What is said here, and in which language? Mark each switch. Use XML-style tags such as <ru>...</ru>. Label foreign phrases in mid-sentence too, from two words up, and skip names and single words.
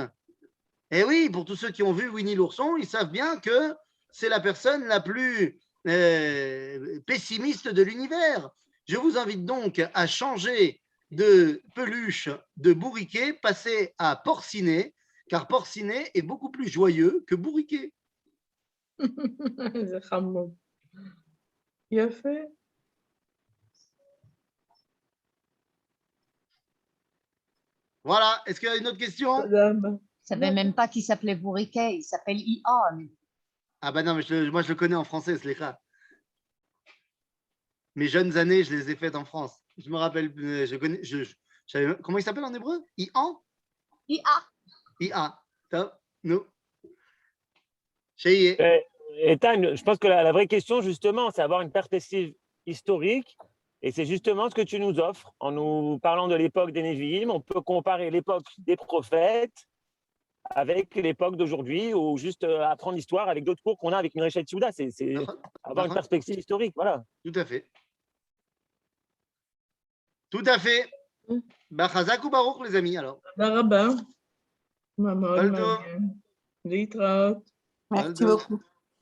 <fr>Et oui, pour tous ceux qui ont vu Winnie l'ourson, ils savent bien que c'est la personne la plus pessimiste de l'univers. Je vous invite donc à changer de peluche de bourriquet, passer à porcinet, car porcinet est beaucoup plus joyeux que bourriquet.</fr> <he>זה חמוד. יפה.</he> <fr>Voilà, est-ce qu'il y a une autre question?</fr> <he>תודה רבה.</he> <fr>Je ne savais même pas qu'il s'appelait Bourriquet, il s'appelle Ion. Ah ben non, mais moi je le connais en français, Slécha. Mes jeunes années, je les ai faites en France. Je me rappelle, je connais, comment il s'appelle en hébreu? Ian? Ia. Ia. Top. Nous. Cheyé. Et Tan, je pense que la vraie question, justement, c'est avoir une perspective historique. Et c'est justement ce que tu nous offres en nous parlant de l'époque des Névi'im. On peut comparer l'époque des prophètes avec l'époque d'aujourd'hui ou juste apprendre l'histoire avec d'autres cours qu'on a avec Mireille Tsouda. C'est avoir une perspective historique. Voilà. Tout à fait. Tout à fait.</fr> <he>חזק וברוך,</he> <fr>les amis, alors.</fr> <he>תודה רבה. מה מאוד כל טוב. מעניין. להתראות.</he> <fr>Merci beaucoup.</fr>